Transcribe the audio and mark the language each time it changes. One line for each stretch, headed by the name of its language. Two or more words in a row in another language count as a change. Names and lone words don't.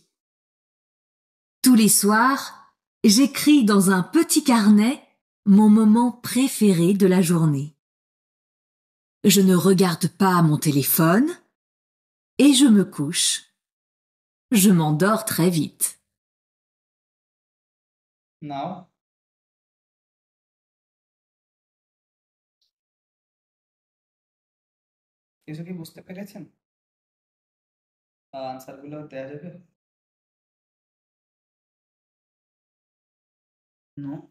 French: Tous les soirs, j'écris dans un petit carnet mon moment préféré de la journée. Je ne regarde pas mon téléphone et je me couche. Je m'endors très vite.
Bangla: নাও কিছু কি বুঝতে পেরেছেন? আনসার গুলো দেয়া যাবে? নো